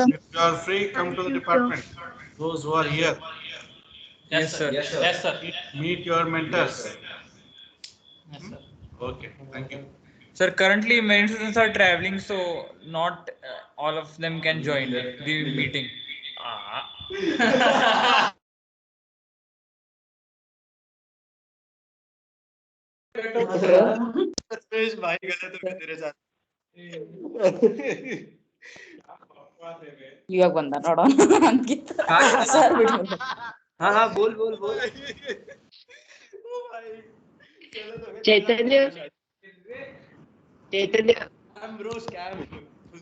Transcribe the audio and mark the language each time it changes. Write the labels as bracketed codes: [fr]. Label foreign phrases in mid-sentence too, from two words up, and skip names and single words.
[en] If you are free, come to the department. Those who are here, Yes, sir. Yes, sir. meet your mentors. Yes, sir. Okay, thank you. Sir, currently many students are traveling, so not all of them can join the meeting. [kn] ಇವಾಗ ಬಂದ ನೋಡೋಣ ಅಂಕಿತ ಸರ್ ಬಿಟ್ಬಿಟ್ಟು [hi] हाँ हाँ बोल बोल बोल [en] Chaitanya. Chaitanya. I'm bro scam.